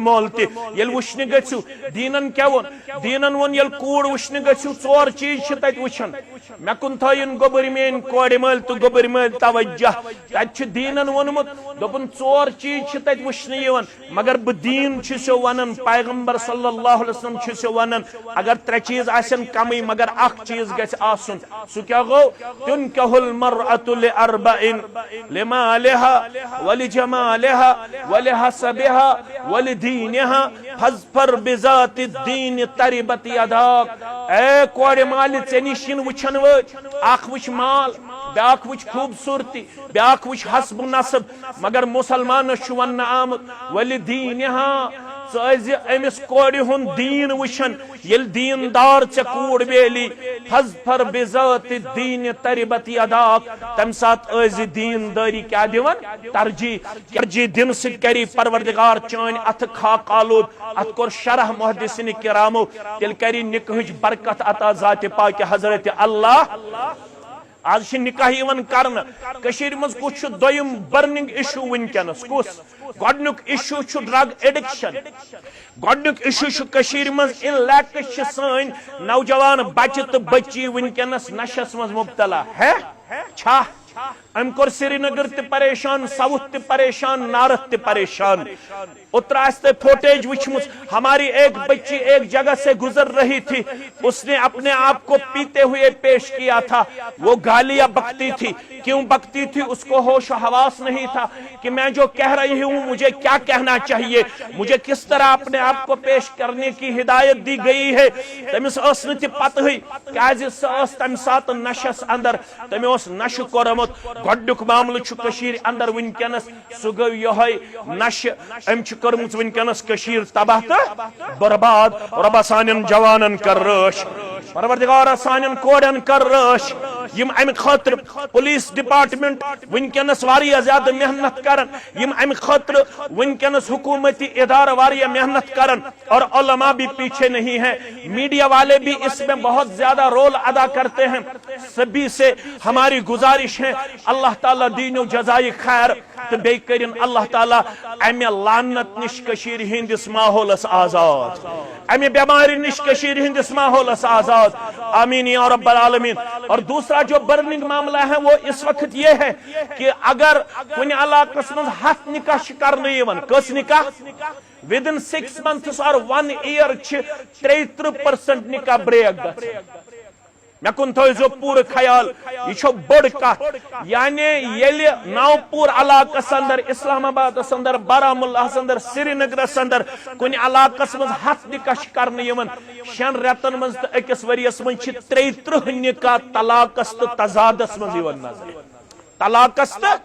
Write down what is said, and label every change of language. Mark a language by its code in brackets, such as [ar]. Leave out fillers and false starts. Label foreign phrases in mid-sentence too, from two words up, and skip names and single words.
[ks] مول تہِ ییٚلہِ وٕچھنہِ گٔژھِو دیٖنن کیاہ ووٚن دیٖنن ووٚن ییٚلہِ کوٗر وٕچھنہِ گٔژھِو ژور چیٖز چھِ تتہِ وٕچھن مےٚ کُن تھٲیِن گوٚبٕرۍ میٲنۍ کورِ مٲلۍ تہٕ گوٚبٕرۍ مٲلۍ توجہ تتہِ چھُ دیٖنن ووٚنمُت دوٚپُن ژور چیٖز چھِ تتہِ وٕچھنہٕ یِوان مگر بہٕ دیٖن چھُسو ونان پیغمبر [ar] صلی اللہ علیہ وسلم [ks] چھُسو ونان اگر ترٛےٚ چیٖز آسن کمٕے مگر اکھ چیٖز گژھِ آسُن سُہ کیاہ گوٚو [ar] تُنکحُ المرأة لأربعٍ لمالها ولجمالها ولحسبها ولدينها فاظفر بذات الدين تربت يداك [ks] اے کورِ مالہِ ژےٚ نِش یِن وٕچھن وٲلۍ اکھ وٕچھ مال بیاکھ وٕچھ خوٗبصوٗرتی بیاکھ وٕچھ حسب نصب مگر مُسلمانس چھُ وننہٕ آمُت ولدينها ژٕ ٲسۍ أمِس کورِ ہُنٛد دیٖن وٕچھن ییٚلہِ دیٖندار ژےٚ کوٗر میلی [ar] فاظفر بذات الدين تربت يداك [ks] تمہِ ساتہٕ ٲسۍ دیٖندٲری کیاہ دِوان ترجیح دِنہٕ سۭتۍ کری پروردگار چٲنۍ اتھٕ خاک آلود اتھ کوٚر شرح محدثِنہِ کرامو تیٚلہِ کری نکاحٕچ برکت عطا ذاتِ پاکہِ حضرت اللہ آج چھ نکاح یوان کرنا کشیر مز کچھ دویم [en] burning issue [ks] ونکینس کس گۄڈنیُک ایشو چھُ [en] drug addiction [ks] گۄڈنیُک ایشو چھُ کشیر مز ان لیکس چھِ سٲنۍ نوجوان بچہ تہٕ بچی ونکینس نشس مز مبتلا ہے چھا ام کور سری نگر تہ پریشان ساؤتھ تہ پریشان نارتھ تہ پریشان اتر آستے فوٹیج وچھمس [ur] ہماری ایک بچی ایک جگہ سے گزر رہی تھی اس نے اپنے آپ کو پیتے ہوئے پیش کیا تھا وہ گالیاں بکتی تھی کیوں بکتی تھی اس کو ہوش و حواس نہیں تھا کہ میں جو کہہ رہی ہوں مجھے کیا کہنا چاہیے مجھے کس طرح اپنے آپ کو پیش کرنے کی ہدایت دی گئی ہے [ks] تمس اس نہ تہ پتہ ہوئی کیازِ سہ ٲس تمہِ ساتہٕ نشس اندر تمہِ اوس نشہ کوٚرمُت گۄڈنیُک معاملہٕ چھُ کٔشیٖرِ اندر ونکینس سُہ گوٚو یِہوٚے نشہ أمۍ چھُ کٔرمٕژ ونکینس کٔشیٖر تباہ تہٕ برباد رۄبا سانٮ۪ن جوانن کر رٲچھ پروردگارا سانٮ۪ن کورٮ۪ن کر رٲچھ یم امہِ خٲطرٕ [en] police department [ks] ونکینس واریاہ زیادٕ محنت کرن یم امہِ خٲطرٕ ونکینس حکومتی ادارہ واریاہ محنت کرن [ur] اور علماء بھی پیچھے نہیں ہیں میڈیا والے بھی اس میں بہت زیادہ رول ادا کرتے ہیں سبھی سے ہماری گزارش ہے اللہ تعالیٰ دین و جزائے خیر [ks] تو بیٚیہِ کٔرِن اللہ تعالیٰ امہِ لعنت نش کشیر ہندس ماحولس آزاد امہِ بیماری نش کشیر ہندس ماحولس آزاد آمین یا رب العالمین [ur] اور دوسرا جو برننگ معاملہ ہے وہ اس وقت یہ ہے کہ [ks] اگر کُنہِ علاقس منٛز 100 نکاح کرنہٕ یِوان کٔژ نکاح [en] within 6 months or 1 year [ks] چھِ 33% نکاح بریک گژھان مے کن تھٲیزیو پوٗرٕ خیال یہ چھو بٔڑ کتھ یعنی ییٚلہِ نوپور علاقس اندر اسلام آبادس اندر بارہمولاہس اندر سری نگرس اندر کُنہِ علاقس منٛز 100 نکاح چھِ کرنہٕ یِوان 6 رٮ۪تن منٛز تہٕ أکِس ؤرِیس منٛز چھِ 33 نکاح طلاقس تہٕ تضادس منٛز یِوان نظرِ طلاقس تہٕ